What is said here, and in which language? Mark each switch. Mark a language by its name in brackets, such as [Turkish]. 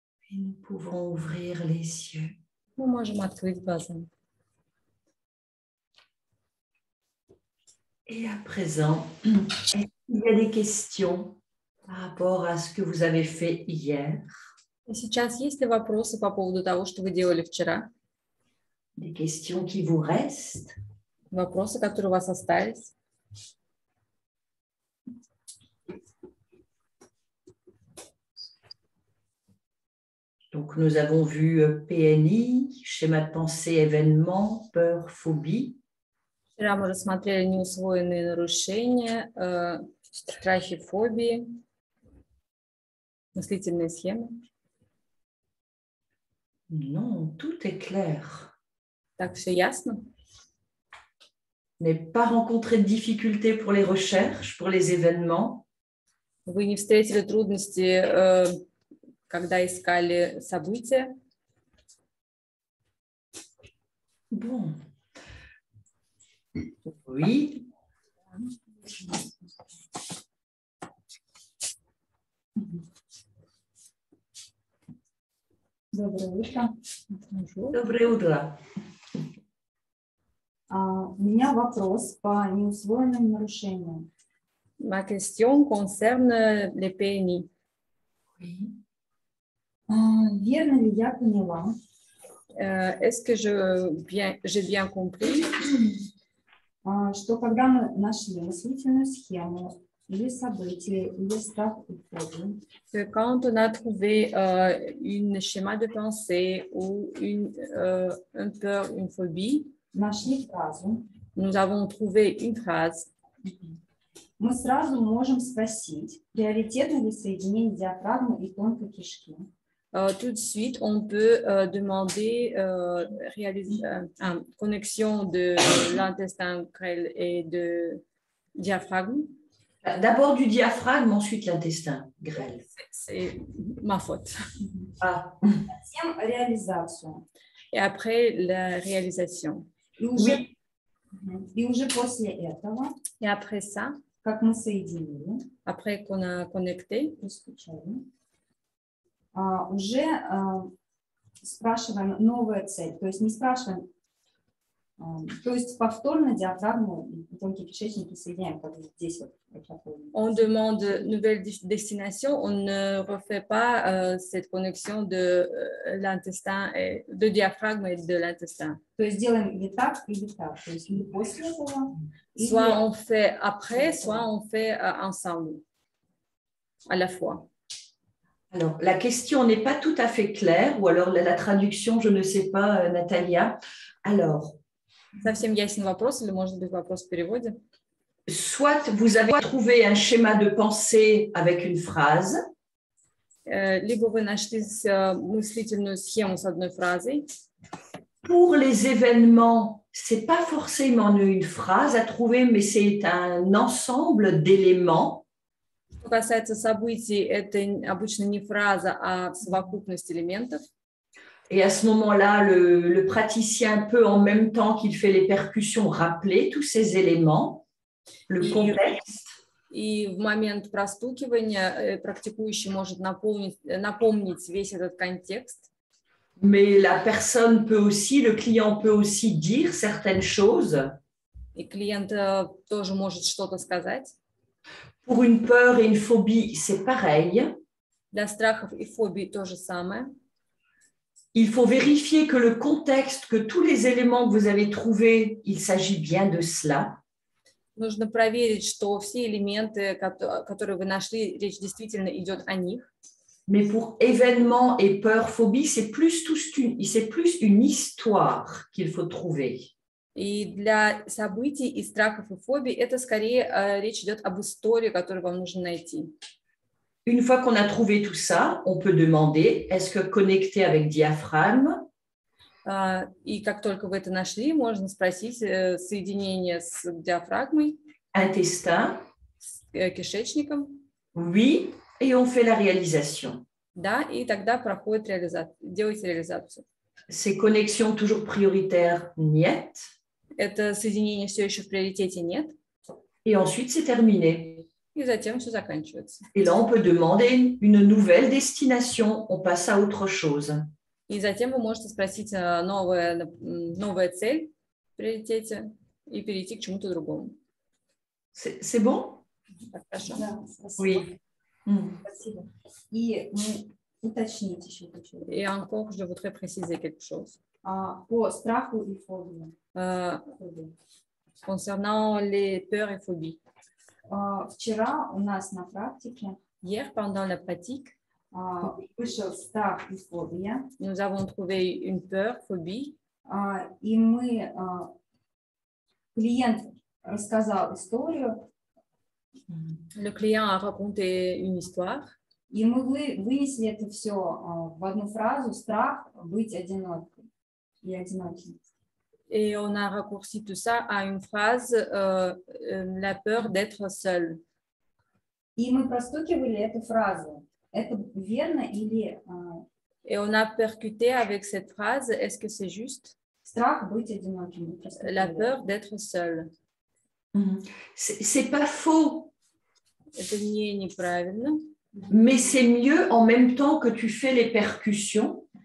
[French] Et nous pouvons ouvrir les yeux. [Russian] Мы можем открыть глаза. [French] Et à présent, est-ce qu'il y a des questions par rapport à ce que vous avez fait hier? [Russian] И сейчас есть ли вопросы по поводу того, что вы делали вчера? [French] Des questions qui vous restent? [Russian] Вопросы, которые у вас остались? [French] Donc, nous avons vu PNI, schéma de pensée, événement, peur, phobie. [Russian] Вчера мы рассмотрели неусвоенные нарушения, страхи, фобии, мыслительные схемы. [French] Non, tout est clair. [Russian] Так, все ясно? [French] N'avez pas rencontré de difficultés pour les recherches, pour les événements? [Russian] Вы не встретили трудности, когда искали события? [French] Bon. Oui. [Russian] Доброе утро. Доброе утро. У меня вопрос по неусвоенным нарушениям. [French] Ma question concerne les PNI. Oui. [Russian] Верно ли я поняла, [French] Est-ce que j'ai bien compris [Russian] что когда мы нашли мыслительную схему или событие, или страх и фобию, [French] que quand on a trouvé un schéma de pensée ou une peur, une phobie, [Russian] нашли фразу, [French] nous avons trouvé une phrase, [Russian] мы сразу можем спросить, приоритетно ли соединение диафрагмы и тонкой кишки. [French] tout de suite, on peut demander une connexion de l'intestin grêle et de diaphragme. D'abord du diaphragme, ensuite l'intestin grêle. C'est ma faute. Ah. [Russian] Затем реализацию. [French] Et après, la réalisation. [Russian] И уже после этого, [French] Et après ça, [Russian] как мы соединили, [French] après qu'on a connecté, [Russian] уже спрашиваем новая цель, то есть не спрашиваем, то есть повторно диафрагму и тонкие кишечники соединяем, как здесь вот. [French] On demande nouvelle destination, on ne refait pas cette connexion de l'intestin, de diaphragme et de l'intestin. [Russian] То есть делаем или так, то есть или после этого. [French] Soit on fait après, soit on fait ensemble, à la fois. Alors, la question n'est pas tout à fait claire, ou alors la traduction, je ne sais pas, Natalia. Alors, [Russian] Совсем ясен вопрос или, может быть, вопрос в переводе? [French] Soit vous avez trouvé un schéma de pensée avec une phrase, [Russian] Либо вы нашли мыслительную схему с одной фразой. [French] pour les événements, c'est pas forcément une phrase à trouver, mais c'est un ensemble d'éléments. [Russian] Что касается событий, это обычно не фраза, а совокупность элементов. [French] Et à ce moment-là, le praticien peut, en même temps qu'il fait les percussions, rappeler tous ces éléments, le contexte. [Russian] И в момент простукивания практикующий может напомнить весь этот контекст. [French] Mais la personne peut aussi, le client peut aussi dire certaines choses. [Russian] И клиент тоже может что-то сказать. [French] Pour une peur et une phobie, c'est pareil. [Russian] Для страхов и фобий то же самое. [French] Il faut vérifier que le contexte, que tous les éléments que vous avez trouvés, il s'agit bien de cela. [Russian] Нужно проверить, что все элементы, которые вы нашли, речь действительно идет о них. [French] Mais pour événements et peur, phobie, c'est plus une histoire qu'il faut trouver. [Russian] И для событий и страхов и фобий это скорее речь идет об истории, которую вам нужно найти. [French] Une fois qu'on a trouvé tout ça, on peut demander, est-ce que connecté avec diaphragme? [Russian] И как только вы это нашли, можно спросить соединение с диафрагмой, [French] intestin, [Russian] с кишечником. [French] Oui, et on fait la réalisation. [Russian] Да, и тогда проходит делайте реализацию. [French] Ces connexions toujours prioritaires, [Russian] niet. Это соединение все еще в приоритете нет. [French] Et ensuite, c'est terminé. [Russian] И затем все заканчивается. [French] Et là, on peut demander une nouvelle destination. On passe à autre chose. [Russian] И затем вы можете спросить новая цель в приоритете и перейти к чему-то другому. [French] C'est bon? [Russian] Хорошо. Да, спасибо. [French] Oui. [Russian] Спасибо. И уточнить еще хочу. [French] Et encore, je voudrais préciser quelque chose. [Russian] По страху и фобии. [French] Concernant les peurs et phobies. [Russian] Вчера у нас на практике [French] Hier, pendant la pratique, [Russian] вышел страх и фобия. [French] nous avons trouvé une peur, phobie. [Russian] И клиент рассказал историю. [French] Le client a raconté une histoire. [Russian] И мы вынесли это все в одну фразу: страх быть одинокой и одиноким. [French] Et on a raccourci tout ça à une phrase, la peur d'être seul. [Russian] И мы простукивали эту фразу. Это верно или... [French] Et on a percuté avec cette phrase, est-ce que c'est juste? [Russian] Страх быть одиноким. [French] La peur d'être seul. C'est pas faux. [Russian] Это неправильно. [French] Mais c'est mieux en même temps que tu fais les percussions.